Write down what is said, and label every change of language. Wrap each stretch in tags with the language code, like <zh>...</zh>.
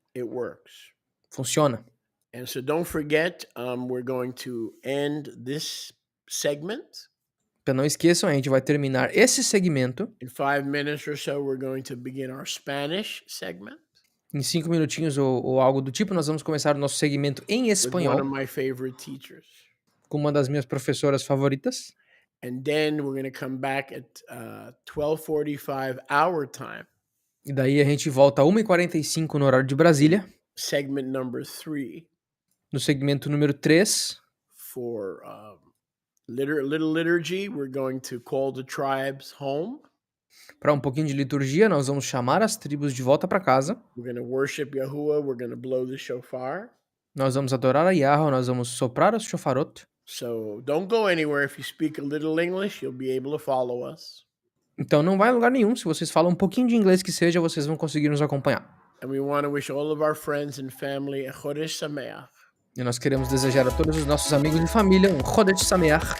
<en>It works.</en> <pt>Funciona.</pt> <en>And so don't forget, we're going to end this segment.</en> <pt>Então não esqueçam, a gente vai terminar esse segmento.</pt> <en>In 5 minutes or so, we're going to begin our Spanish segment.</en> <pt>Em 5 minutinhos ou algo do tipo, nós vamos começar o nosso segmento em</pt> <en>With one</en> <pt>espanhol</pt> <en>of my favorite teachers.</en> <pt>com uma das minhas professoras favoritas.</pt> <en>And then we're going to come back at 12:45 our time.</en> <pt>E daí a gente volta a 1h45 no horário de Brasília,</pt> <en>Segment number 3</en> <pt>no segmento número 3.</pt> <en>for little liturgy. We're going to call the tribes home.</en> <pt>Para um pouquinho de liturgia, nós vamos chamar as tribos de volta para casa.</pt> <en>We're going to worship Yahuwah. We're going to blow the shofar.</en> <pt>Nós vamos adorar a Yahweh, nós vamos soprar os shofarot.</pt> <en>So don't go anywhere. If you speak a little English, you'll be able to follow us.</en> <pt>Então não vai a lugar nenhum. Se vocês falam um pouquinho de inglês que seja, vocês vão conseguir nos acompanhar.</pt> <en>And we want to wish all of our friends and family a Chodesh Sameach</en> <pt>E nós queremos desejar a todos os nossos amigos e família um Chodesh Sameach</pt>